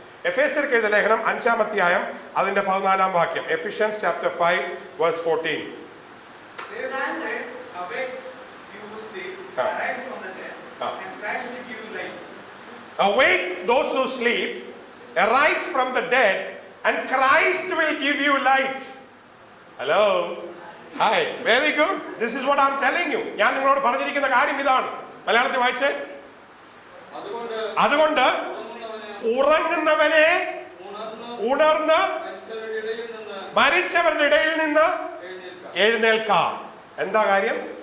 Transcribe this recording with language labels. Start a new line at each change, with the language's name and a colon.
Malayalam: എഫേസ്യർക്ക് എഴുതിയ ലേഖനം 5-ാം അധ്യായം അതിന്റെ 14-ാം വാക്യം.
English: Ephesians chapter 5 verse 14. Therefore saints, awake, you who sleep, arise from the dead, and Christ will give you light. Awake those who sleep, arise from the dead, and Christ will give you light. Hello. Hi. Very good. This is what I'm telling you.
Malayalam: ഞാൻ നിങ്ങളോട് പറഞ്ഞിരിക്കുന്ന കാര്യം ഇതാണ്. മലയാളത്തിൽ വായിച്ചേ. അതുകൊണ്ട് ഉറങ്ങുന്നവനെ ഉണർന്ന് മരിച്ചവരുടെ ഇടയിൽ നിന്ന് എഴുന്നേൽക്കാം. എന്താ കാര്യം?